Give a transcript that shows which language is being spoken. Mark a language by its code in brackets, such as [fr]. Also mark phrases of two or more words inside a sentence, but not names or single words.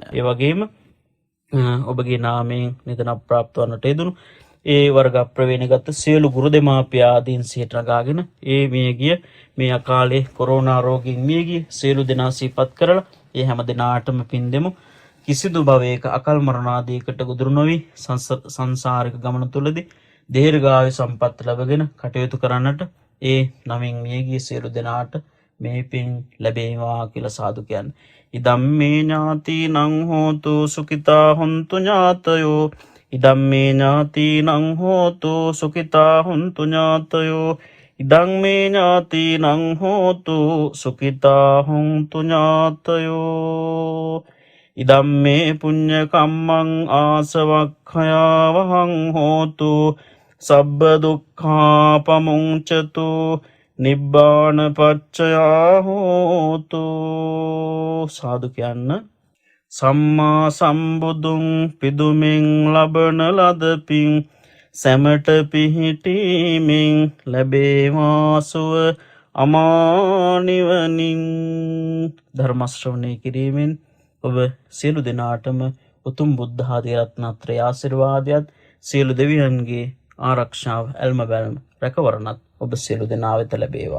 [si] ඒ වගේම ඔබගේ නාමයෙන් නිදන ප්‍රාප්ත වන්නට යෙදුණු ඒ වර්ග ප්‍රවේණගත සියලු ගුරු දෙමාපියාදීන් සිහිට නගාගෙන ඒ මියගිය මේ අකාලේ කොරෝනා රෝගයෙන් මියගිය සියලු දෙනා සිහිපත් කරලා ඒ හැම දිනාටම පින් දෙමු. කිසිදු භවයක අකල් මරණාදීකට ගොදුරු නොවි සංසාරික ගමන තුලදී දීර්ඝායු සම්පත් ලැබගෙන කටයුතු කරන්නට ඒ නමින් මියගිය සියලු දෙනාට මේ පින් ලැබේවා කියලා සාදු කියන්නේ. [pi] ඉදම්මේ ඥාතිනං හෝතු සුඛිතා හොන්තු ඥාතයෝ. ඉදම්මේ ඥාතිනං හෝතු සුඛිතා හොන්තු ඥාතයෝ. ඉදම්මේ ඥාතිනං හෝතු සුඛිතා හොන්තු ඥාතයෝ. ඉදම්මේ පුඤ්ඤ කම්මං ආසවක්ඛයා වහං හෝතු සබ්බ දුක්ඛා පමුංචතු නිබ්බාන පච්චයා හෝතු. [si] සාදු කියන්න. සම්මා සම්බුදුන් පිදුමින් ලබන ලදපින් සැමට පිහිටීමෙන් ලැබේවාසුව අමානිවනින්. ධර්මශ්‍රවණය කිරීමෙන් ඔබ සියලු දෙනාටම උතුම් බුද්ධ ආදී රත්නත්‍රය ආශිර්වාදයත් සියලු දෙවියන්ගේ ආරක්ෂාව ඇල්ම බැල්ම රැකවරණත් ඔබ සියලු දෙනා වෙත ලැබේවා.